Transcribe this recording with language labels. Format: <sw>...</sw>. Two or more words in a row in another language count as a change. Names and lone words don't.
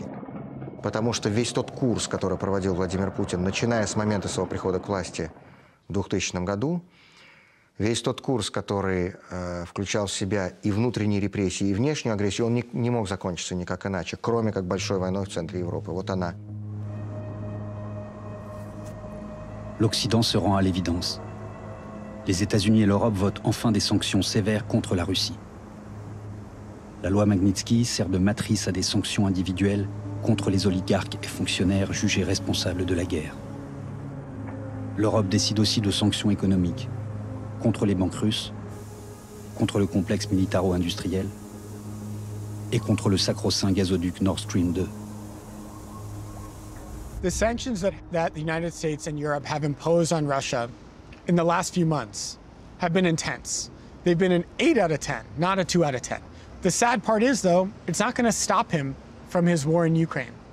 <ru>Потому что весь тот курс, который проводил Владимир Путин, начиная с момента своего прихода к власти в 2000 году, весь тот курс, который включал в себя и внутренние репрессии, и внешнюю агрессию, он не мог закончиться никак иначе, кроме как большой войной в центре Европы. Вот она.</ru> <fr>L'Occident se rend à l'évidence. Les États-Unis et l'Europe votent enfin des sanctions sévères contre la Russie. La loi Magnitsky sert de matrice à des sanctions individuelles contre les oligarques et fonctionnaires jugés responsables de la guerre. L'Europe décide aussi de sanctions économiques contre les banques russes, contre le complexe militaro-industriel et contre le sacro-saint gazoduc Nord Stream 2.</fr> <en>The sanctions that the United States and Europe have imposed on Russia in the last few months have been intense. They've been an 8 out of 10, not a 2 out of 10. The sad part is, though, it's not going to stop him from his war in Ukraine.</en>